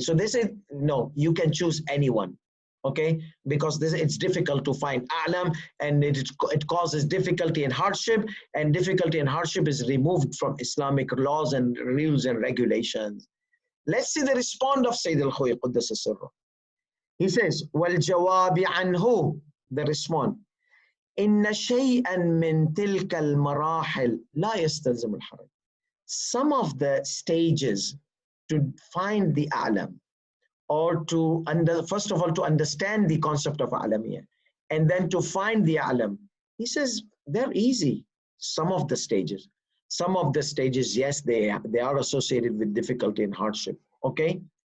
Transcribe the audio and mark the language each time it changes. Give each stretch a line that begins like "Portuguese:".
English: So they say, no, you can choose anyone, okay? Because it's difficult to find a'lam, and it causes difficulty and hardship, and difficulty and hardship is removed from Islamic laws and rules and regulations. Let's see the response of Sayyid Alkhoei Quddasa Sirruh. He says,
Arabic: وَالْجَوَابِ عَنْهُ,
English: the response,
Arabic: إِنَّ شَيْئًا مِّن تِلْكَ الْمَرَاحِلِ لَا يَسْتَلْزِمُ الْحَرَجِ.
English: Some of the stages to find the a'lam, or first of all, to understand the concept of a'lamiyah, and then to find the a'lam. He says they're easy. Some of the stages, yes, they are associated with difficulty and hardship. Okay.